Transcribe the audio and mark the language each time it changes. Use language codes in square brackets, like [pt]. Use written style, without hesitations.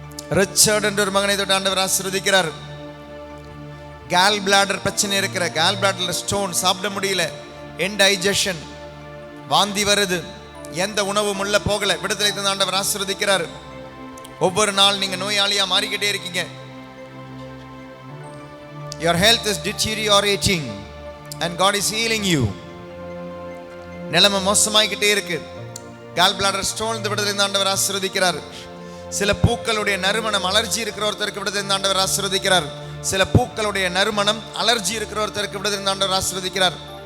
[ta] Richard என்ற ஒரு மகனை தொட்டு ஆண்டவர் ஆசீர்வதிக்கிறார். கேல் பிளாடர் பிரச்சனை இருக்கிற, கேல் பிளாடர்ல ஸ்டோன், சாப்பிட முடியல, இன்டைஜஷன், வாந்தி வருது, எந்த உணவும் உள்ள போகல, விடுதலை தந்து ஆண்டவர் ஆசீர்வதிக்கிறார். ஒவ்வொரு நாள் நீங்க நோயாளியா மாறிக்கிட்டே இருக்கீங்க. [en] Your health is deteriorating and God is healing you. [ta] நிலைமை மோசமாகிக்கிட்டே இருக்கு. கேல் பிளாடர் ஸ்டோன் விடுதலை தந்து ஆண்டவர் ஆசீர்வதிக்கிறார். சில பூக்களுடைய நறுமணம் அலர்ஜி இருக்கிற ஒருத்தருக்கு விடுதலை தந்து ஆண்டவர் ஆசீர்வதிக்கிறார். சில பூக்களுடைய நறுமணம் அலர்ஜி இருக்கிற ஒருத்தருக்கு விடுதலை தந்து ஆண்டவர் ஆசீர்வதிக்கிறார்.